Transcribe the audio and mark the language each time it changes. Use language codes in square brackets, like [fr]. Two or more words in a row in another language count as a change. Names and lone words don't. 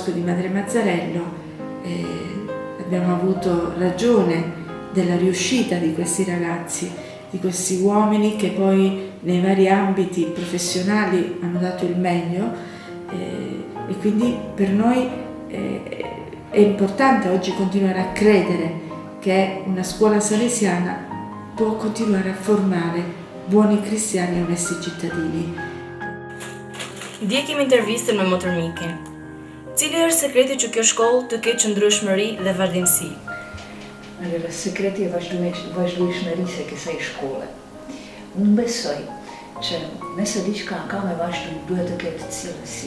[it] e di Madre Mazzarello, abbiamo avuto ragione della riuscita di questi ragazzi, di questi uomini che poi nei vari ambiti professionali hanno dato il meglio, e quindi per noi è importante oggi continuare a credere che una scuola salesiana può continuare a formare buoni cristiani e onesti cittadini. [sq] Ndjekim intervistën me Motër Mikin. Cili është sekreti që kjo shkollë të ketë qëndrueshmëri dhe vazhdimsi? Allora, sekreti e vazhdueshmërisë e kësaj shkolle. Unë besoj që nëse diçka ka me vazhdu, duhet të ketë cilësi.